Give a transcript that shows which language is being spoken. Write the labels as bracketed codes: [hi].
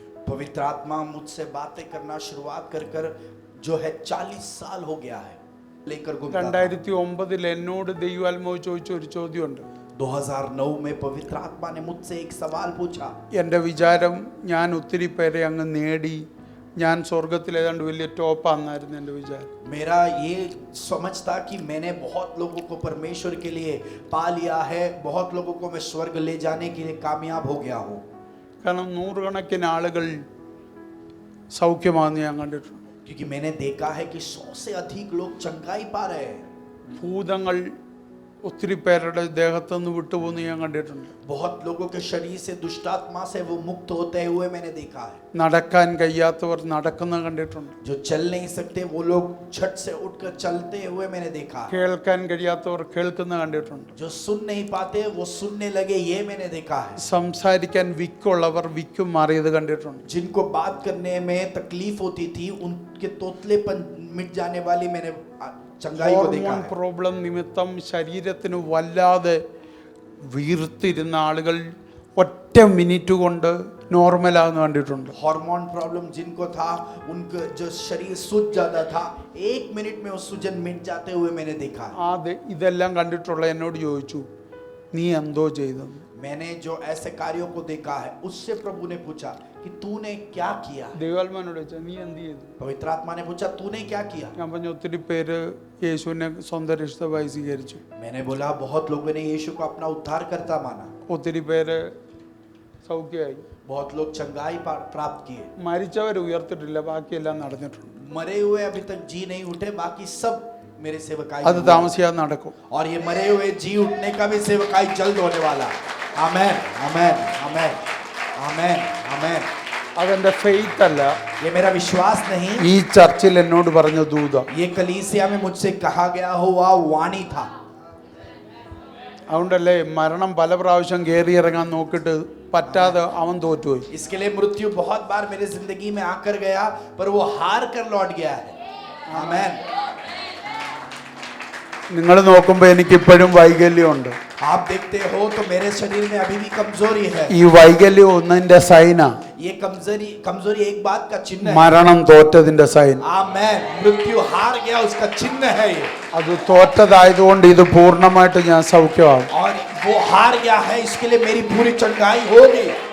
[hi] पवित्र आत्मा मुझसे बातें करना शुरुआत कर कर जो है 40 साल हो गया है लेकर घूमता था. [ml] 2009 എന്നോട് ദൈവാത്മാവ് ചോദിച്ച ഒരു ചോദ്യമുണ്ട്. [hi] 2009 में पवित्र आत्मा ने मुझसे एक सवाल पूछा. [ml] എൻ്റെ വിചാരം ഞാൻ ഒത്തിരി പേരെ അങ്ങ് നേടി, ഞാൻ സ്വർഗത്തിൽ ഏതാണ്ട് വലിയ ടോപ്പാന്നായിരുന്നു എൻ്റെ വിചാരം. [hi] मेरा ये समझ था कि मैंने बहुत लोगों को परमेश्वर के लिए पा लिया है, बहुत लोगों को मैं स्वर्ग ले जाने के लिए कामयाब हो गया हूँ. [ml] കാരണം നൂറുകണക്കിന് ആളുകൾ സൗഖ്യമാണെന്ന് ഞാൻ കണ്ടിട്ടുണ്ട്. [hi] क्योंकि मैंने देखा है कि 100 से अधिक लोग चंगाई पा रहे हैं. [ml] ഭൂതങ്ങൾ ഒത്തിരി പേരുടെ ദേഹത്തു നിന്ന് വിട്ടുപോകുന്ന ഞാൻ കണ്ടിട്ടുണ്ട്. [hi] बहुत लोगों के शरीर से दुष्टात्मा से वो मुक्त होते हुए मैंने देखा है. [ml] നടക്കാൻ കഴിയാത്തവർ നടക്കുന്ന കണ്ടിട്ടുണ്ട്. [hi] जो चल नहीं सकते वो लोग झट से उठकर चलते हुए मैंने देखा है. [ml] കേൾക്കാൻ കഴിയാത്തവർ കേൾക്കുന്ന കണ്ടിട്ടുണ്ട്. [hi] जो सुन नहीं पाते वो सुनने लगे, ये मैंने देखा है. [ml] സംസാരിക്കാൻ വിക്കുള്ളവർ വിക്കും മാറിയത് കണ്ടിട്ടുണ്ട്. [hi] जिनको बात करने में तकलीफ होती थी उनके तोतलेपन मिट जाने वाली मैंने चंगाई को देखा [ml] ഹോർമോൺ [hi] है. [ml] പ്രോബ്ലം നിമിത്തം ശരീരത്തിന് വല്ലാതെ വീർത്തിരുന്ന ആളുകൾ ഒറ്റ മിനിറ്റ് കൊണ്ട് നോർമലാന്ന് കണ്ടിട്ടുണ്ട്. [hi] हार्मोन प्रॉब्लम जिनको था उनका जो शरीर सूज जाता था 1 मिनट में वो सूजन मिट जाते हुए मैंने देखा है. [ml] ഇതെല്ലാം കണ്ടിട്ടുള്ള എന്നോട് ചോദിച്ചു നീ എന്തോ ചെയ്തെന്ന്. [hi] मैंने जो ऐसे कार्यों को देखा है उससे प्रभु ने पूछा कि तूने क्या किया. [ml] ദൈവാത്മാനോട് ചോദിച്ചാൽ നീ എന്ത് ചെയ്തു? [hi] पवित्र आत्मा ने पूछा तूने क्या किया. [ml] ഞാൻ പറഞ്ഞു ഒത്തിരി പേര് യേശുവിനെ സ്വന്തം രക്ഷിതാവായി സ്വീകരിച്ചു. [hi] मैंने बोला बहुत लोगों ने यीशु को अपना उद्धार करता माना, [ml] ഒത്തിരി പേര് സൗഖ്യമായി. [hi] बहुत लोग चंगाई प्राप्त किए. [ml] മരിച്ചവർ ഉയർത്തിട്ടില്ല, ബാക്കിയെല്ലാം നടന്നിട്ടുണ്ട്. [hi] मरे हुए अभी तक जी नहीं उठे, बाकी सब मेरे सेवकाई [ml] അത് [hi] में हुआ. [ml] താമസിയാതെ നടക്കും. [hi] और ये मरे हुए जी उठने का भी सेवकाई जल्द होने वाला. आमेन आमेन आमेन आमेन आमेन. [ml] അതെന്റെ ഫെയ്ത്ത് അല്ല, [hi] ये मेरा विश्वास नहीं, [ml] ഈ ചർച്ചിൽ എന്നോട് പറഞ്ഞ ദൂത. [hi] ये कलीसिया में मुझसे कहा गया हुआ वाणी था. [ml] അതുകൊണ്ടല്ലേ മരണം പല പ്രാവശ്യം കയറി ഇറങ്ങാൻ നോക്കിയിട്ട് പറ്റാതെ അവൻ തോറ്റുപോയി. [hi] इसके लिए मृत्यु बहुत बार मेरे जिंदगी में आकर गया पर वो हार कर लौट गया है. आमेन. [ml] നിങ്ങൾ നോക്കുമ്പോൾ എനിക്ക് ഇപ്പോഴും വൈകല്യമുണ്ട്. [hi] आप देखते हो तो मेरे शरीर में अभी भी कमजोरी है. [ml] ഈ വൈകല്യം ഒന്നിന്റെ സൈന, [hi] ये कमजोरी एक बात का चिन्ह है. [ml] മരണം തോറ്റതിന്റെ സൈൻ. [hi] आमेन. मृत्यु हार गया उसका चिन्ह है ये. [ml] അത് തോറ്റതായതുകൊണ്ട് ഇത് പൂർണ്ണമായിട്ട് ഞാൻ സൗഖ്യമാകും. [hi] और वो हार गया है इसके लिए मेरी पूरी चंगाई होगी.